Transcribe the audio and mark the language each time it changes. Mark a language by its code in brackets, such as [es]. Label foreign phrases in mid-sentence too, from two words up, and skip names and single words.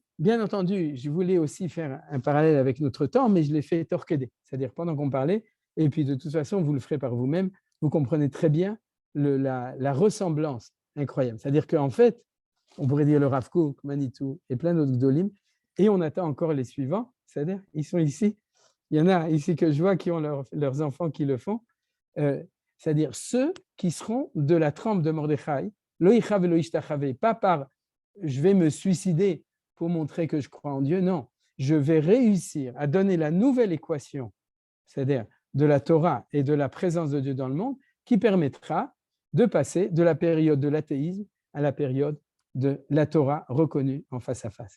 [fr] Bien entendu, je voulais aussi faire un parallèle avec notre temps, mais je l'ai fait torqueder, c'est-à-dire pendant qu'on parlait, et puis de toute façon, vous le ferez par vous-même, vous comprenez très bien la ressemblance incroyable. C'est-à-dire qu'en fait, on pourrait dire le Rav Kook, Manitou et plein d'autres Gdolim, et on attend encore les suivants, c'est-à-dire, ils sont ici, il y en a ici que je vois qui ont leurs enfants qui le font, c'est-à-dire ceux qui seront de la trempe de Mordechai, [he] לא יכרע ולא ישתחווה, [fr] pas par je vais me suicider pour montrer que je crois en Dieu, non, je vais réussir à donner la nouvelle équation, c'est-à-dire de la Torah et de la présence de Dieu dans le monde, qui permettra de passer de la période de l'athéisme à la période de la Torah reconnue en face à face.